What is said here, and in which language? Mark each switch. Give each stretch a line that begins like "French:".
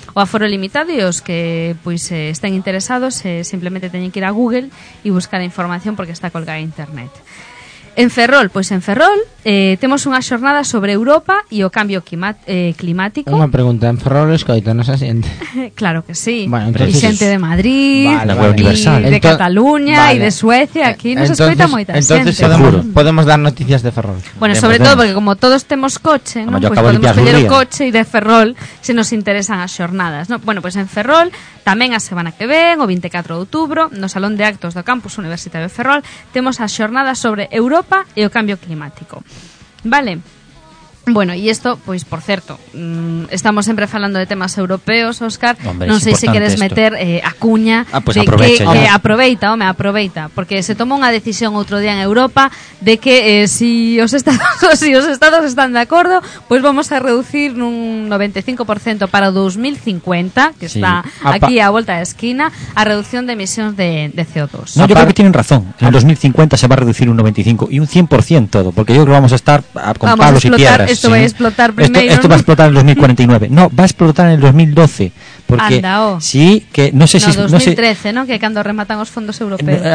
Galician: O aforo limitado e os que pois estén interesados simplemente teñen que ir a Google e buscar a información porque está colgada a internet. En Ferrol, pois en Ferrol temos unha xornada sobre Europa e o cambio climático. Unha pregunta, en Ferrol escoito, non se xente?
Spanish: Claro que sí. Bueno, entonces,
Galician: y xente de Madrid, vale,
Spanish: y de Cataluña, vale.
Galician: Y de Suecia, aquí nos escoita moita xente.
Spanish: Entonces podemos dar noticias de Ferrol.
Galician: Bueno, sobre todo porque como todos temos coche, ¿no? Pues podemos pedir o coche e de Ferrol se nos interesan as xornadas, ¿no? Bueno, pois pues en Ferrol, tamén a semana que ven, o 24 de outubro, no Salón de Actos do Campus Universitario de Ferrol, temos a xornada sobre Europa e o cambio climático. Vale. Bueno, e isto, pois, por certo, estamos sempre falando de temas europeos, Óscar. Non sei se queres meter a cuña.
Spanish: Ah, pues de que
Galician: aproveita, home, aproveita. Porque se tomou unha decisión outro día en Europa de que si os estados están de acordo, pois vamos a reducir un 95% para 2050, que está aquí a volta da esquina, a reducción de emisións de CO2.
Spanish: No, yo creo que tienen razón. En 2050 se va a reducir un 95% y un 100% todo, porque yo creo que vamos a estar con vamos palos y piedras. Esto sí. Va a explotar primero. Esto va a explotar en 2049. No, va a explotar en el 2012. Porque andao. Sí, que no sé no, 2013, no, 2013, sé. ¿No? Que cuando rematan los fondos europeos.